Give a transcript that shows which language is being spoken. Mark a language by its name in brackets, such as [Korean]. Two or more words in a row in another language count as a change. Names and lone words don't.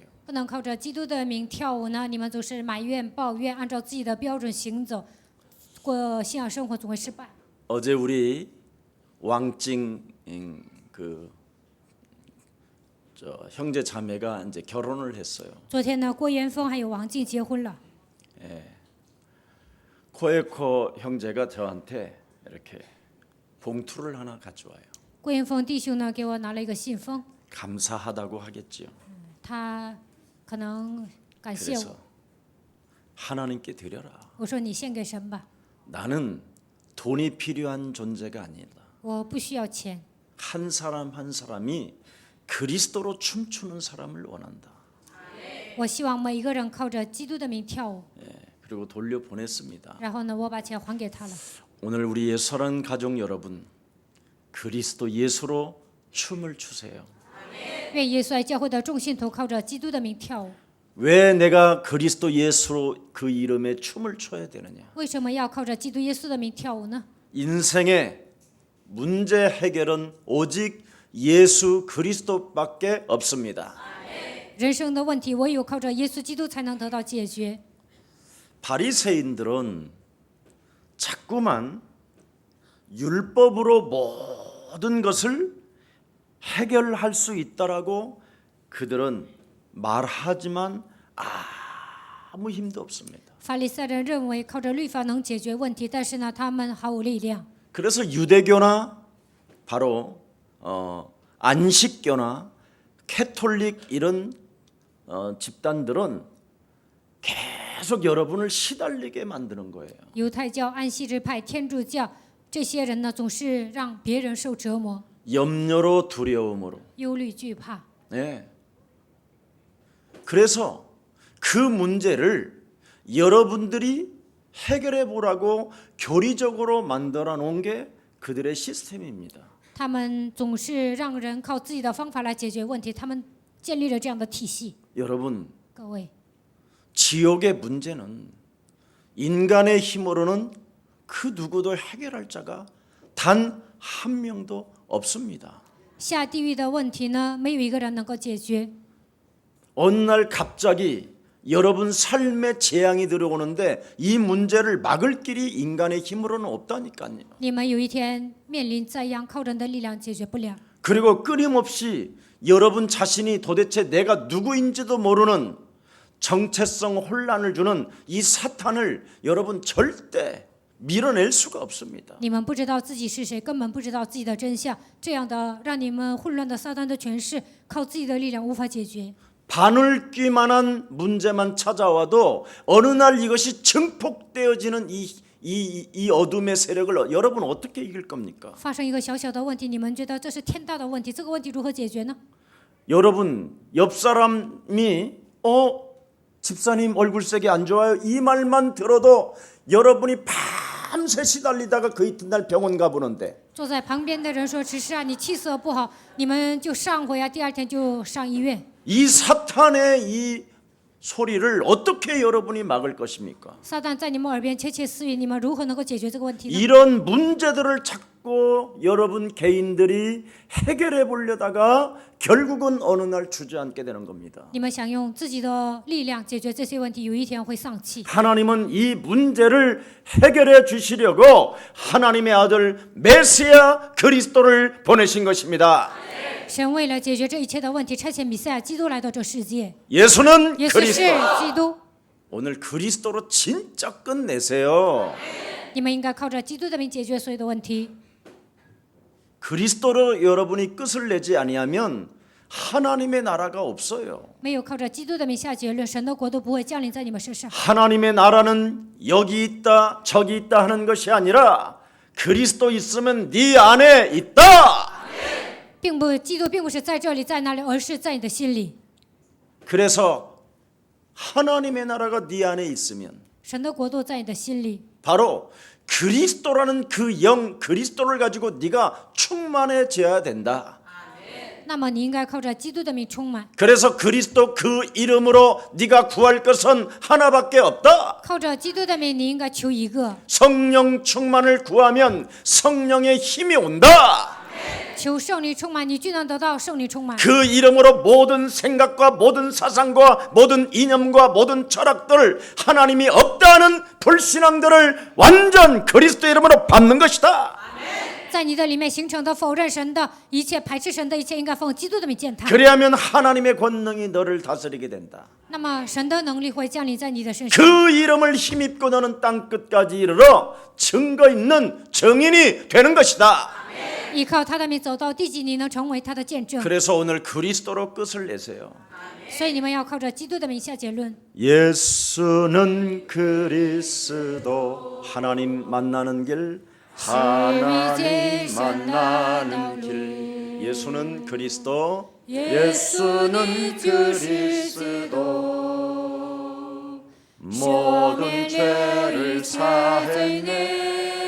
[Chinese] 不能靠着基督的名跳舞呢，你们总是埋怨、抱怨，按照自己的标准行走，过信仰生活总会失败。 [Korean] 어제 우리 왕찡 형제 자매가 이제 결혼을 했어요. [Chinese] 昨天呢，郭元峰还有王静结婚了。 [Korean] 코에코 형제가 저한테 이렇게 봉투를 하나 가져와요. [Chinese] 郭元峰弟兄呢给我拿了一个信封， [Korean] 감사하다고 하겠지요. [Chinese] 他可能感谢 [Korean] 그래서 [Chinese] 我。 [Korean] 하나님께 드려라. [Chinese] 我说你献给神吧， [Korean] 나는 돈이 필요한 존재가 아니다. [Chinese] 我不需要钱。 [Korean] 한 사람 한 사람이 그리스도로 춤추는 사람을 원한다. [Chinese] 我希望每一个人靠着基督的名跳舞。 [Korean] 그리고 돌려 보냈습니다. [Chinese] 然后呢，我把钱还给他了。 [Korean] 오늘 우리의 사랑하는 가족 여러분, 그리스도 예수로 춤을 추세요. [Chinese] 愿耶稣爱教会的众信徒靠着基督的名跳舞。 [Korean] 왜 내가 그리스도 예수로 그 이름에 춤을 춰야 되느냐? [Chinese] 为什么要靠着基督耶稣的名跳舞呢？ [Korean] 인생의 문제 해결은 오직 예수 그리스도밖에 없습니다. [Chinese] 人生的问题唯有靠着耶稣基督才能得到解决。 [Korean] 바리새인들은 자꾸만 율법으로 모든 것을 해결할 수 있다라고 그들은 말하지만 아무 힘도 없습니다. [Chinese] 法利赛人认为靠着律法能解决问题，但是呢，他们毫无力量。 [Korean] 그래서 유대교나 바로 안식교나 캐톨릭 이런 집단들은 계속 여러분을 시달리게 만드는 거예요. [Chinese] 犹太教、安息日派、天主教这些人呢，总是让别人受折磨， [Korean] 염려로 두려움으로. [Chinese] 忧虑、惧怕。 [Korean] 네. 그래서 그 문제를 여러분들이 해결해 보라고 교리적으로 만들어 놓은 게 그들의 시스템입니다. [Chinese] 他们总是让人靠自己的方法来解决问题，他们建立了这样的体系。 [Korean] 여러분, [Chinese] 各位， [Korean] 지옥의 문제는 인간의 힘으로는 그 누구도 해결할 자가 단 한 명도 없습니다. [Chinese] 下地狱的问题呢，没有一个人能够解决。 [Korean] 어느 날 갑자기 여러분 삶에 재앙이 들어오는데 이 문제를 막을 길이 인간의 힘으로는 없다니까요. [Chinese] 你们有一天面临灾殃，靠人的力量解决不了。 [Korean] 그리고 끊임없이 여러분 자신이 도대체 내가 누구인지도 모르는 정체성 혼란을 주는 이 사탄을 여러분 절대 밀어낼 수가 없습니다. [Chinese] 你们不知道自己是谁，根本不知道自己的真相，这样的让你们混乱的撒旦的权势，靠自己的力量无法解决。 [Korean] 바늘귀만한 문제만 찾아와도 어느 날 이것이 증폭되어지는 이 어둠의 세력을 여러분 어떻게 이길 겁니까? [Chinese] 发生一个小小的问题，你们觉得这是天大的问题，这个问题如何解决呢？ [Korean] 여러분 옆 사람이 집사님 얼굴색이 안 좋아요 이 말만 들어도 여러분이 밤새 시달리다가 그 이튿날 병원 가보는데 [Chinese] 坐在旁边的人说：“只是啊，你气色不好，你们就上回啊，第二天就上医院。” [Korean] 이 사탄의 이 소리를 어떻게 여러분이 막을 것입니까? [Chinese] 撒旦在你们耳边窃窃私语，你们如何能够解决这个问题呢？ [Korean] 이런 문제들을 자꾸 여러분 개인들이 해결해 보려다가 결국은 어느 날 주저앉게 되는 겁니다. [Chinese] 你们想用自己的力量解决这些问题，有一天会丧气。 [Korean] 하나님은 이 문제를 해결해 주시려고 하나님의 아들 메시아 그리스도를 보내신 것입니다. [Chinese] 神为了解决这一切的问题，差遣弥赛亚基督来到这世界。 [Korean] 예수는 [Chinese] 耶稣是 [Korean] 그리스도. [Chinese] 基督， [Korean] 오늘 그리스도로 진짜 끝내세요. [Chinese] 你们应该靠着基督的名解决所有的问题。 [Korean] 그리스도로 여러분이 끝을 내지 아니하면 하나님의 나라가 없어요. [Chinese] 没有靠着基督的名下结论，神的国度不会降临在你们身上。 [Korean] 하나님의 나라는 여기 있다 저기 있다 하는 것이 아니라 그리스도 있으면 네 안에 있다. [Chinese] 基督并不是在这里在那里，而是在你的心里。 [Korean] 그래서 하나님의 나라가 네 안에 있으면 [Chinese] 神的国度在你的心里， [Korean] 바로 그리스도라는 그 영 그리스도를 가지고 네가 충만해져야 된다. [Chinese] 那么你应该靠着基督的名充满， [Korean] 그래서 그리스도 그 이름으로 네가 구할 것은 하나밖에 없다. [Chinese] 靠着基督的名，你应该求一个， [Korean] 성령 충만을 구하면 성령의 힘이 온다. [Chinese] 求圣灵充满，你就能得到圣灵充满。 [Korean] 그 이름으로 모든 생각과 모든 사상과 모든 이념과 모든 철학들 하나님이 없다는 불신앙들을 완전 그리스도 이름으로 밟는 것이다. [Chinese] 在你的里面形成的否认神的一切、排斥神的一切，应该奉基督的名践踏。 [Korean] 그래야면 하나님의 권능이 너를 다스리게 된다. [Chinese] 那么神的能力会降临在你的身上。 [Korean] 그 이름을 힘입고 너는 땅 끝까지 이르러 증거 있는 증인이 되는 것이다. [Chinese] 依靠他的名走到地极，你能成为他的见证。 [Korean] 그래서 오늘 그리스도로 끝을 내세요. [Chinese] 所以你们要靠着基督的名下结论。 [Korean] 예수는 그리스도 하나님 만나는 길 하나님 만나는 길 예수는 그리스도 예수는 그리스도 모든 모든 죄를 사했네.